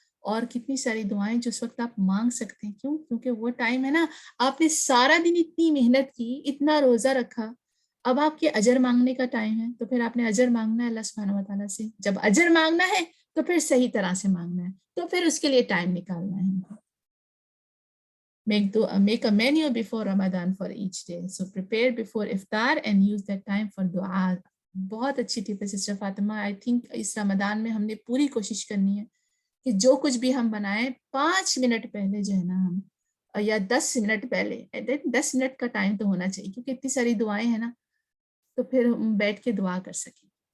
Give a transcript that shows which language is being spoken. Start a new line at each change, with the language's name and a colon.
Urdu: اور کتنی ساری دعائیں جو اس وقت آپ مانگ سکتے ہیں. کیوں؟ کیونکہ وہ ٹائم ہے نا, آپ نے سارا دن اتنی محنت کی, اتنا روزہ رکھا, اب آپ کے اجر مانگنے کا ٹائم ہے, تو پھر آپ نے اجر مانگنا ہے اللہ سبحانہ و تعالیٰ سے. جب اجر مانگنا ہے تو پھر صحیح طرح سے مانگنا ہے, تو پھر اس کے لیے ٹائم نکالنا ہے ہم کو.
English: Make a menu before Ramadan for each day. So prepare before iftar and use that time for dua.
Urdu: بہت اچھی ٹپ ہے سسٹر فاطمہ.
English: I think
Urdu: اس رمضان میں ہم نے پوری کوشش کرنی ہے کہ جو کچھ بھی ہم بنائیں 5 منٹ پہلے جو ہے نا ہم, یا 10 منٹ پہلے, 10 منٹ کا ٹائم تو ہونا چاہیے, کیونکہ اتنی ساری دعائیں ہیں نا, تو پھر ہم بیٹھ کے دعا کر سکیں.